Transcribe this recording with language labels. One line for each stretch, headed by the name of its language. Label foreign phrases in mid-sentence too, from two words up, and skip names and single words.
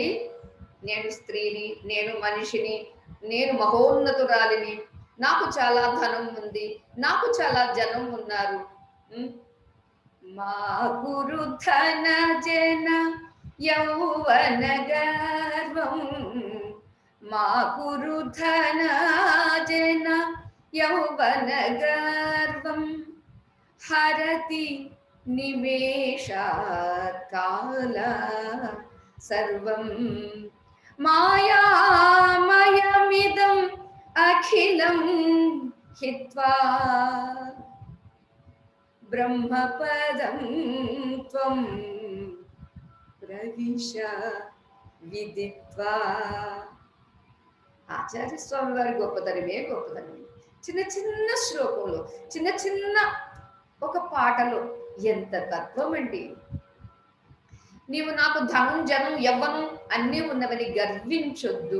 Telugu: నేను స్త్రీని, నేను మనిషిని, నేను మహోన్నతురాలిని, నాకు చాలా ధనం ఉంది, నాకు చాలా జనం ఉన్నారు.
Sanskrit: మా గురు ధన జన యౌవన గర్వం, మా గురు ధన జన యౌవన గర్వం హరతి నిమేషాత్ కాల సర్వం మాయామయమిదం అఖిలం హిత్వా బ్రహ్మపదం త్వం ప్రవిశ విదిత్వా.
Telugu: ఆచార్య స్వామి వారి గొప్పతనమే గొప్పతనం. చిన్న చిన్న శ్లోకంలో, చిన్న చిన్న ఒక పాటలో ఎంత తత్వం అండి. నీవు నాకు ధనం, జనం, యవ్వనం అన్నీ ఉన్నవని గర్వించొద్దు.